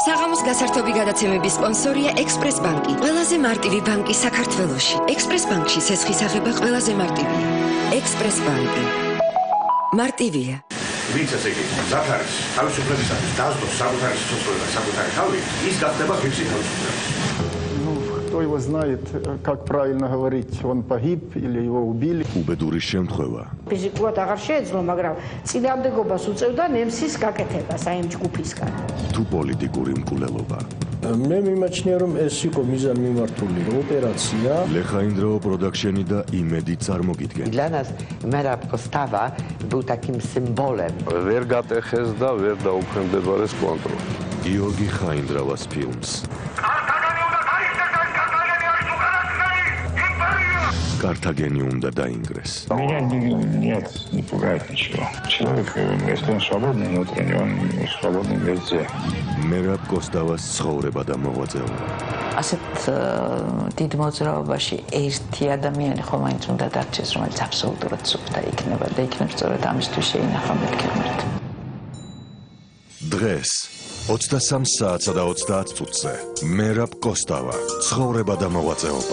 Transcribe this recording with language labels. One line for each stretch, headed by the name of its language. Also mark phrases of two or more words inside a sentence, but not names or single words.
Georgian: საღამოს გასართობი გადაცემების სპონსორია ექსპრეს ბანკი, ყველაზე მარტივი ბანკი საქართველოში. ექსპრეს ბანკში სესხის აღება ყველაზე მარტივია. ექსპრეს ბანკი. მარტივია. ვინც ესე იგი ზაქარის თავისუფლებისათვის დაასწროს საკუთარი სიცოცხლე და საკუთარი თავი, ის გახდება ღირსი თავისუფლების.
Russian: Кто его знает, как правильно говорить, он погиб или его убили.
Georgian: უბედური შემთხვევა. ფიზიკურად აღარ შეეძლო, მაგრამ წინააღმდეგობას უწევდა ნემსის გაკეთებას აი ამ ჯგუფისგან. თუ პოლიტიკური მკვლელობა. მე მიმაჩნია, რომ ეს იყო მიზანმიმართული ოპერაცია. Лехаиндроо Production და იმედი წარმოგიდგენ.
Russian: Для нас Мераб Костава был таким символом.
Georgian: ვერ გატეხეს და ვერ დაუქვემდებარეს კონტროლს. გიორგი ხაინდრავას ფილმს. Картагени უნდა დაინგრეს.
Russian: Меня нет, не пугает ничего. Человек, если он свободный внутренне, он свободный везде.
Georgian: Мераб Коставას ცხოვრება და მოღვაწეობა. ასეთ დიდ მოძრაობაში ერთი ადამიანი ხომ მაინც უნდა დარჩეს, რომელიც აბსოლუტურად სუფთა იქნება და იქნებ სწორედ ამისთვის შეინახა მეთქემრით. დღეს 23 საათსა და 30 წუთზე მერაბ კოსტავა ცხოვრება და მოღვაწეობა.